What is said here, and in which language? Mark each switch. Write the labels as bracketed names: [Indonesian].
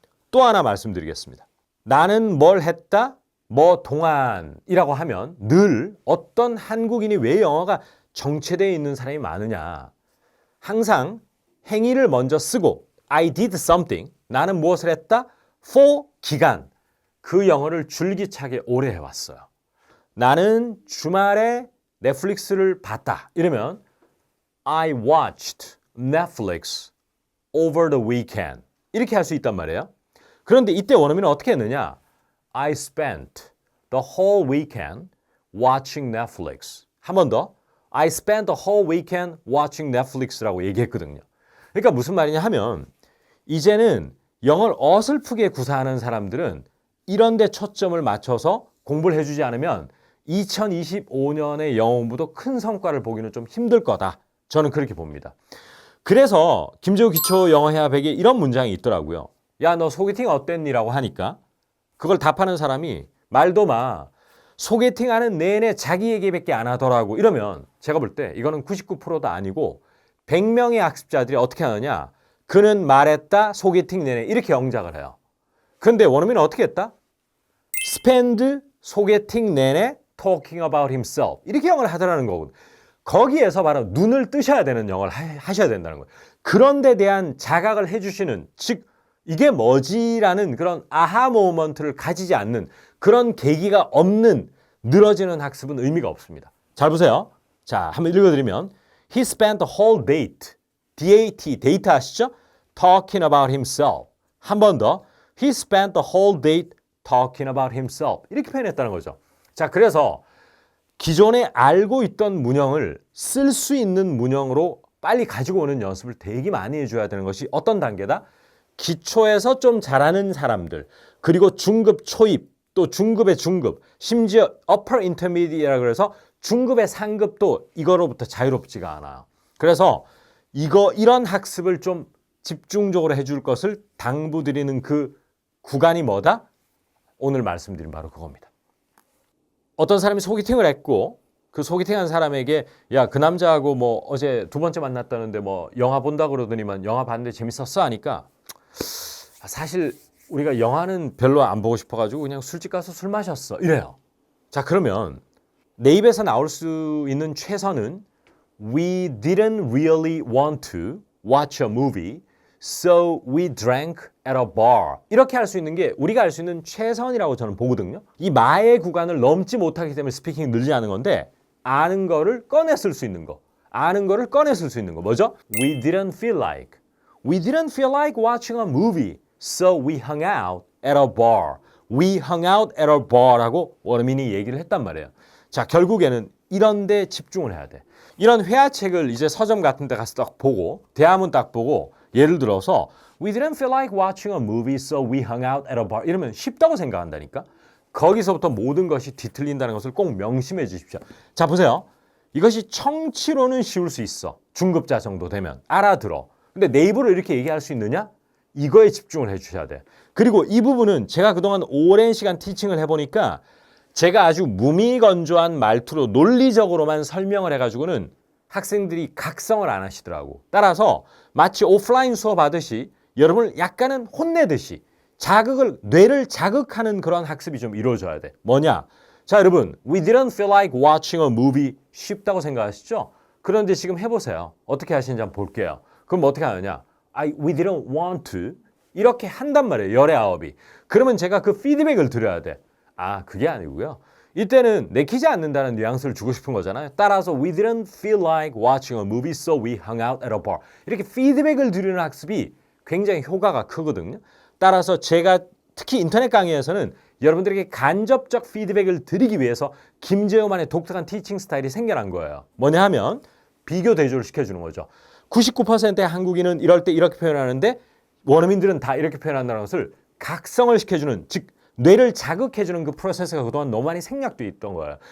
[Korean] 또 하나 말씀드리겠습니다. 나는 뭘 했다, 뭐 동안이라고 하면 늘 어떤 한국인이 왜 영어가 정체되어 있는 사람이 많으냐, 항상 행위를 먼저 쓰고 [English] I did something, [Korean] 나는 무엇을 했다, for 기간, 그 영어를 줄기차게 오래 해왔어요. 나는 주말에 넷플릭스를 봤다, 이러면 [English] I watched Netflix over the weekend, [Korean] 이렇게 할 수 있단 말이에요. 그런데 이때 원어민은 어떻게 했느냐, [English] I spent the whole weekend watching Netflix. [Korean] 한 번 더, [English] I spent the whole weekend watching Netflix라고 얘기했거든요. [Korean] 그러니까 무슨 말이냐 하면, 이제는 영어를 어설프게 구사하는 사람들은 이런 데 초점을 맞춰서 공부를 해주지 않으면 2025년의 영어 공부도 큰 성과를 보기는 좀 힘들 거다, 저는 그렇게 봅니다. 그래서 김재우 기초 영어 회화 100에 이런 문장이 있더라고요. 야, 너 소개팅 어땠니?라고 하니까 그걸 답하는 사람이 말도 마, 소개팅하는 내내 자기 얘기밖에 안 하더라고, 이러면 제가 볼 때 이거는 99%도 아니고 100명의 학습자들이 어떻게 하느냐, 그는 말했다, 소개팅 내내, 이렇게 영작을 해요. 그런데 원어민은 어떻게 했다? spend 소개팅 내내 [English] talking about himself, [Korean] 이렇게 영어를 하더라는 거거든. 거기에서 바로 눈을 뜨셔야 되는 영어를 하셔야 된다는 거예요. 그런 데 대한 자각을 해주시는, 즉 이게 뭐지라는 그런 아하 모먼트를 가지지 않는 그런 계기가 없는 늘어지는 학습은 의미가 없습니다. 잘 보세요. 자, 한번 읽어드리면 [English] He spent the whole date, DAT, [Korean] 데이트 아시죠? [English] Talking about himself. [Korean] 한 번 더. [English] He spent the whole date talking about himself. [Korean] 이렇게 표현했다는 거죠. 자, 그래서 기존에 알고 있던 문형을 쓸 수 있는 문형으로 빨리 가지고 오는 연습을 되게 많이 해줘야 되는 것이 어떤 단계다? 기초에서 좀 잘하는 사람들, 그리고 중급 초입, 또 중급의 중급, 심지어 upper intermediate라고 해서 중급의 상급도 이거로부터 자유롭지가 않아요. 그래서 이런 학습을 좀 집중적으로 해줄 것을 당부드리는 그 구간이 뭐다? 오늘 말씀드린 바로 그겁니다. 어떤 사람이 소개팅을 했고 그 소개팅한 사람에게 야, 그 남자하고 뭐 어제 두 번째 만났다는데 뭐 영화 본다 그러더니만 영화 봤는데 재밌었어 하니까 사실 우리가 영화는 별로 안 보고 싶어가지고 그냥 술집 가서 술 마셨어 이래요. 자, 그러면 내 입에서 나올 수 있는 최선은 [English] We didn't really want to watch a movie, so we drank at a bar. [Korean] 이렇게 할 수 있는 게 우리가 할 수 있는 최선이라고 저는 보거든요. 이 마의 구간을 넘지 못하기 때문에 스피킹이 늘지 않은 건데 아는 거를 꺼냈을 수 있는 거. 아는 거를 꺼냈을 수 있는 거. 뭐죠? [English] We didn't feel like. We didn't feel like watching a movie, so we hung out at a bar. We hung out at a bar라고 [Korean] 원어민이 얘기를 했단 말이에요. 자, 결국에는 이런 데 집중을 해야 돼. 이런 회화책을 이제 서점 같은 데 가서 딱 보고 대화문 딱 보고 예를 들어서 [English] We didn't feel like watching a movie, so we hung out at a bar. [Korean] 이러면 쉽다고 생각한다니까. 거기서부터 모든 것이 뒤틀린다는 것을 꼭 명심해 주십시오. 자, 보세요. 이것이 청취로는 쉬울 수 있어. 중급자 정도 되면 알아들어. 근데 내 입으로 이렇게 얘기할 수 있느냐? 이거에 집중을 해 주셔야 돼. 그리고 이 부분은 제가 그동안 오랜 시간 티칭을 해보니까 제가 아주 무미건조한 말투로 논리적으로만 설명을 해가지고는 학생들이 각성을 안 하시더라고. 따라서 마치 오프라인 수업 하듯이 여러분을 약간은 혼내듯이 뇌를 자극하는 그런 학습이 좀 이루어져야 돼. 뭐냐? 자, 여러분, [English] We didn't feel like watching a movie [Korean] 쉽다고 생각하시죠? 그런데 지금 해보세요. 어떻게 하시는지 한번 볼게요. 그럼 어떻게 하느냐? [English] We didn't want to [Korean] 이렇게 한단 말이에요. 열의 아홉이. 그러면 제가 그 피드백을 드려야 돼. 아, 그게 아니고요. 이때는 내키지 않는다는 뉘앙스를 주고 싶은 거잖아요. 따라서 [English] We didn't feel like watching a movie, so we hung out at a bar. [Korean] 이렇게 피드백을 드리는 학습이 굉장히 효과가 크거든요. 따라서 제가 특히 인터넷 강의에서는 여러분들에게 간접적 피드백을 드리기 위해서 김재호만의 독특한 티칭 스타일이 생겨난 거예요. 뭐냐 하면 비교 대조를 시켜주는 거죠. 99%의 한국인은 이럴 때 이렇게 표현하는데 원어민들은 다 이렇게 표현한다는 것을 각성을 시켜주는, 즉 뇌를 자극해주는 그 프로세스가 그동안 너무 많이 생략돼 있던 거예요.